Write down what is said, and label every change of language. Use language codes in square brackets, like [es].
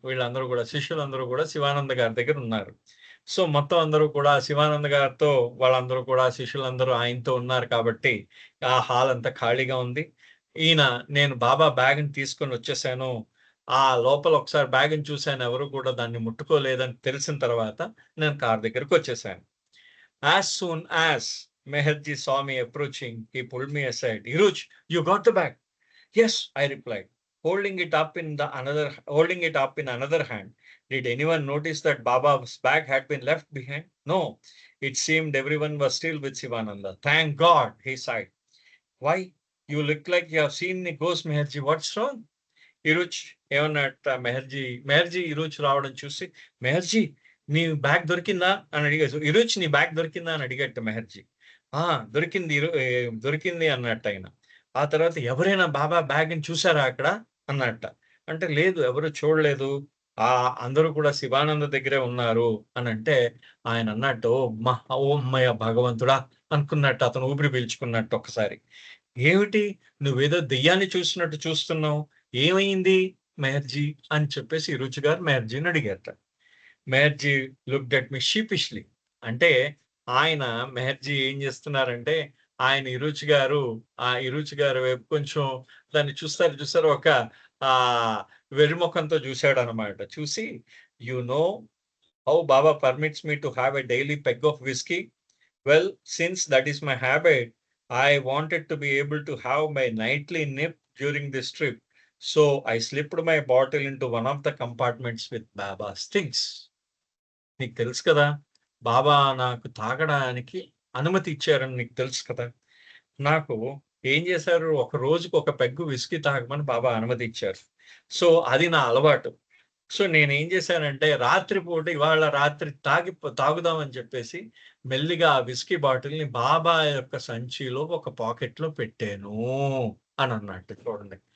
[te] వీళ్ళందరూ కూడా శిష్యులందరూ కూడా శివానంద గారి దగ్గర ఉన్నారు. సో, మొత్తం అందరూ కూడా శివానంద గారితో వాళ్ళందరూ కూడా శిష్యులందరూ ఆయనతో ఉన్నారు కాబట్టి, ఆ హాల్ అంతా ఖాళీగా ఉంది. ఈయన నేను బాబా బ్యాగ్‌ని తీసుకొని వచ్చేసాను. ఆ లోపల ఒకసారి బ్యాగ్‌ని చూసాను. ఎవరు కూడా దాన్ని ముట్టుకోలేదని తెలిసిన తర్వాత నేను car దగ్గరకొచ్చేసాను. [en] As soon as Meherji saw me approaching, he pulled me aside. Iruj, you got the bag? Yes, I replied, holding it up in another hand. Did anyone notice that Baba's bag had been left behind? No. It seemed everyone was still with Sivananda. Thank God, he sighed. Why? You look like you have seen the ghost, Meherji. What's wrong? [te] ఇరుచ్ ఏమన్నట్ట Meherji ఇరుచ్ రావడం చూసి, మెహర్జీ నీ bag దొరికిందా అని అడిగాడు. ఇరుచ్ నీ bag దొరికిందా అని అడిగట్ట మెహర్జీ. దొరికింది దొరికింది అన్నట్టు ఆయన. ఆ తర్వాత ఎవరైనా బాబా బ్యాగ్‌ని చూసారా అక్కడ అన్నట్ట. అంటే లేదు ఎవరు చూడలేదు. అందరూ కూడా శివానంద దగ్గరే ఉన్నారు అనంటే ఆయన అన్నట్టు ఓ హమ్మయ్య భగవంతుడా అనుకున్నట్టు అతను ఊపిరి పీల్చుకున్నట్టు ఒక్కసారి. ఏమిటి నువ్వేదో దెయ్యాన్ని చూసినట్టు చూస్తున్నావు. ఏమైంది మెహర్జీ అని చెప్పేసి ఇరుచి గారు మెహర్జీని అడిగారట. మెహర్జీ [en] Looked at me sheepishly. [te] అంటే ఆయన మెహర్జీ ఏం చేస్తున్నారంటే ఆయన ఇరుచి గారు వైపు కొంచెం దాన్ని చూస్తారు ఒక వెర్రిమొఖంతో చూసాడనమాట. చూసి [en] You know how Baba permits me to have a daily peg of whisky? Well since that is my habit, I wanted to be able to have my nightly nip during this trip. So I slipped my bottle into one of the compartments with Baba's things. [te] నీకు తెలుసు కదా, బాబా నాకు తాగడానికి అనుమతి ఇచ్చారని నీకు తెలుసు కదా. నాకు ఏం చేశారు, ఒక రోజుకు ఒక పెగ్గు విస్కీ తాగమని బాబా అనుమతి ఇచ్చారు. సో అది నా అలవాటు. సో నేనేం చేశానంటే రాత్రిపూట ఇవాళ రాత్రి తాగుదామని చెప్పేసి మెల్లిగా ఆ విస్కీ బాటిల్‌ని బాబా యొక్క సంచిలో ఒక పాకెట్‌లో పెట్టాను అని అన్నట్టు చూడండి.